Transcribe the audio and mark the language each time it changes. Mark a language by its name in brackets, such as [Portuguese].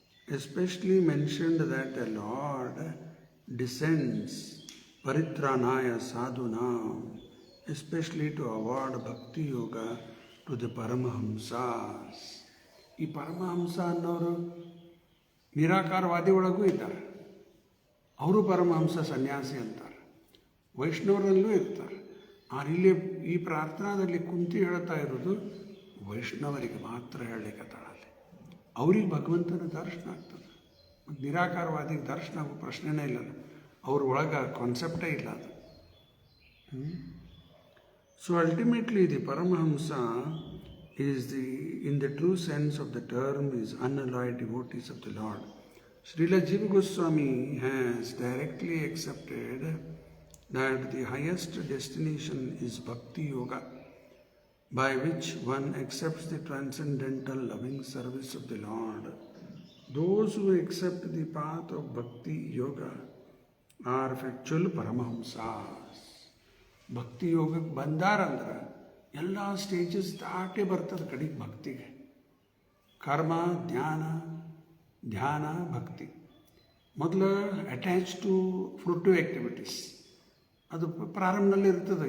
[English] especially mentioned that the Lord descends [Sanskrit] paritranaya sadhunam, [English] especially to award bhakti yoga to the Paramahamsas. [Kannada] ಈ ಪರಮಹಂಸ ಅನ್ನೋರು ನಿರಾಕಾರವಾದಿ ಒಳಗೂ ಇದ್ದಾರೆ, ಅವರು ಪರಮಹಂಸ ಸನ್ಯಾಸಿ ಅಂತಾರೆ. ವೈಷ್ಣವರಲ್ಲೂ ಇರ್ತಾರೆ. ಇಲ್ಲಿ ಈ ಪ್ರಾರ್ಥನಾದಲ್ಲಿ ಕುಂತಿ ಹೇಳ್ತಾ ಇರೋದು ವೈಷ್ಣವರಿಗೆ ಮಾತ್ರ ಹೇಳಲಿಕ್ಕತ್ತಾಳಲ್ಲಿ. ಅವ್ರಿಗೆ ಭಗವಂತನ ದರ್ಶನ ಆಗ್ತದೆ. ಮತ್ತು ನಿರಾಕಾರವಾದಿಗೆ ದರ್ಶನ ಆಗೋ ಪ್ರಶ್ನೆನೇ ಇಲ್ಲ, ಅವ್ರ ಒಳಗೆ ಕಾನ್ಸೆಪ್ಟೇ ಇಲ್ಲ ಅದು. [English] So ultimately the Paramahamsa is in the true sense of the term, is unalloyed devotees of the Lord. Srila Jiva Goswami has directly accepted that the highest destination is Bhakti Yoga, by which one accepts the transcendental loving service of the Lord. Those who accept the path of Bhakti Yoga are factual Paramahamsas. [Kannada] ಭಕ್ತಿ ಯೋಗಕ್ಕೆ ಬಂದಾರಂದ್ರೆ ಎಲ್ಲ stages ದಾಟೇ ಬರ್ತದೆ ಕಡೆಗೆ ಭಕ್ತಿಗೆ. ಕರ್ಮ, ಧ್ಯಾನ, ಭಕ್ತಿ. ಮೊದಲು [English] attach to fruitive activities, [Kannada] ಅದು ಪ್ರಾರಂಭದಲ್ಲಿ ಇರ್ತದೆ.